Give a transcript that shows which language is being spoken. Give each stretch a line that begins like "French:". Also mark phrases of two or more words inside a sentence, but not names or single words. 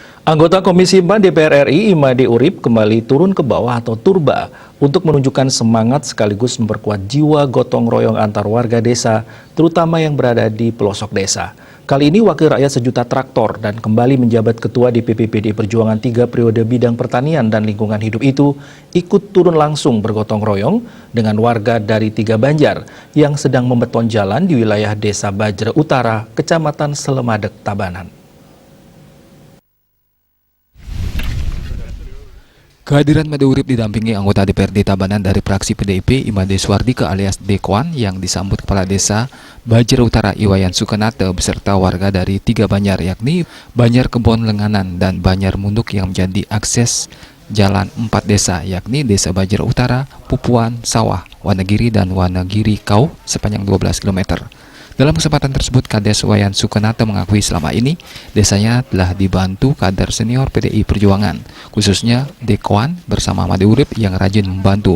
Indonesian: Anggota Komisi 4 DPR RI Imade Urip kembali turun ke bawah atau turba untuk menunjukkan semangat sekaligus memperkuat jiwa gotong royong antar warga desa, terutama yang berada di pelosok desa. Kali ini Wakil Rakyat Sejuta Traktor dan kembali menjabat Ketua DPP PDI Perjuangan 3 periode bidang pertanian dan lingkungan hidup itu ikut turun langsung bergotong royong dengan warga dari 3 Banjar yang sedang membeton jalan di wilayah Desa Bajra Utara, Kecamatan Selemadeg, Tabanan. Kehadiran Imade Urip didampingi anggota DPRD Tabanan dari fraksi PDIP Imade Suardika alias Dekoan yang disambut Kepala Desa Bajra Utara Iwayan Sukanate beserta warga dari 3 Banjar yakni Banjar Kebon Lenganan dan Banjar Munduk yang menjadi akses jalan 4 desa yakni Desa Bajra Utara, Pupuan, Sawah, Wanagiri dan Wanagiri Kau sepanjang 12 km. Dalam kesempatan tersebut, Kades Wayan Sukanate mengakui selama ini desanya telah dibantu kader senior PDI Perjuangan, khususnya Dekoan bersama Imade Urip yang rajin membantu.